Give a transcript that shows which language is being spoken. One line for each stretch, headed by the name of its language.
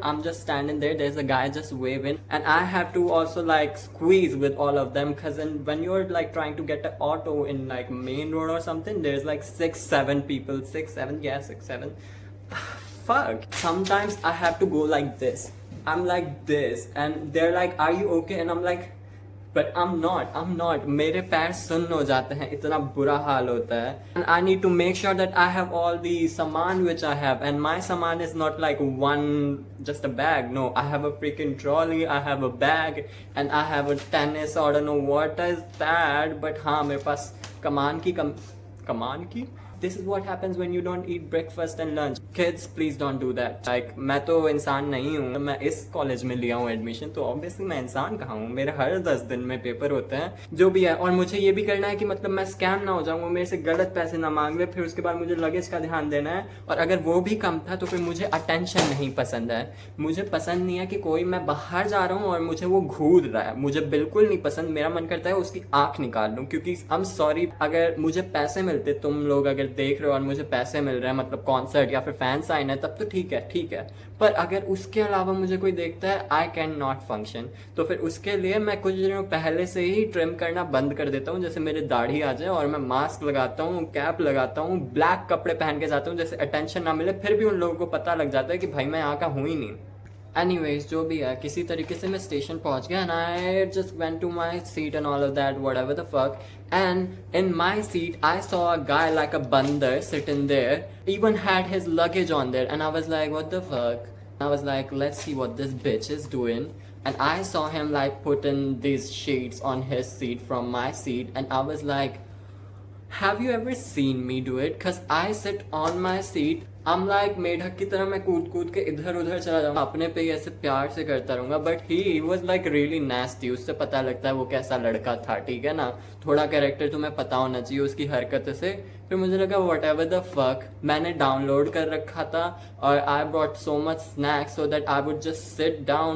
English: I'm just standing there, there's a guy just waving, and I have to also like squeeze with all of them. Cause when you're like trying to get the auto in like main road or something, there's like 6-7 people, 6-7, yeah, 6-7. Fuck. Sometimes I have to go like this. I'm like this, and they're like, "Are you okay?" And I'm like, but I'm not.
Hindi: मेरे पैर सुन्न हो जाते हैं, इतना बुरा हाल होता है.
English: And I need to make sure that I have all the saman which I have, and my saman is not like one, just a bag. No, I have a freaking trolley, I have a bag, and I have a tennis. I don't know what is that, but
Hindi: हाँ मेरे पास कमान की.
English: This is what happens when you don't eat breakfast and lunch. Kids, please don't do that.
Hindi: Like, मैं तो इंसान नहीं हूँ. मैं इस कॉलेज में लिया हूँ एडमिशन, तो ऑब्वियसली मैं इंसान कहाँ हूँ. मेरे हर 10 दिन में पेपर होते हैं, जो भी है. और मुझे ये भी करना है कि मतलब मैं स्कैम ना हो जाऊँ, मेरे से गलत पैसे ना मांग ले. फिर उसके बाद मुझे लगेज का ध्यान देना है, और अगर वो भी कम था तो फिर मुझे अटेंशन नहीं पसंद है. मुझे पसंद नहीं है कि कोई, मैं बाहर जा रहा हूँ और मुझे वो घूर रहा है. मुझे बिल्कुल नहीं पसंद. मेरा मन करता है उसकी आंख निकाल लूँ, क्योंकि
English: I am sorry,
Hindi: अगर मुझे पैसे मिलते, तुम लोग अगर देख रहे हो और मुझे पैसे मिल रहे हैं, मतलब कॉन्सर्ट या फिर फैन साइन है, तब तो ठीक है. पर अगर उसके अलावा मुझे कोई देखता है,
English: I can not function.
Hindi: तो फिर उसके लिए मैं कुछ दिनों पहले से ही ट्रिम करना बंद कर देता हूँ. जैसे मेरी दाढ़ी आ जाए और मैं मास्क लगाता हूँ, कैप लगाता हूँ, ब्लैक कपड़े पहन के जाता हूँ, जैसे अटेंशन ना मिले. फिर भी उन लोगों को पता लग जाता है कि भाई मैं यहाँ का हूँ ही नहीं.
English: Anyways,
Hindi: जो भी है, किसी तरीके से मैं स्टेशन पहुंच गया,
English: and I just went to my seat and all of that, whatever the fuck. And in my seat, I saw a guy like a bandar sitting there, even had his luggage on there, and I was like, what the fuck? I was like, let's see what this bitch is doing. And I saw him like putting these sheets on his seat from my seat, and I was like, have you ever seen me do it? Cause I sit on my seat, I'm like
Hindi: मेढक की तरह मैं कूद के इधर उधर चला जाऊंगा, अपने पे ही ऐसे प्यार से करता रहूंगा.
English: But he was like really nasty.
Hindi: उससे पता लगता है वो कैसा लड़का था, ठीक है ना. थोड़ा कैरेक्टर तुम्हें पता होना चाहिए उसकी हरकत से. फिर मुझे लगा
English: whatever the fuck,
Hindi: मैंने डाउनलोड कर रखा था, और
English: I brought so much snacks so that I would just sit down.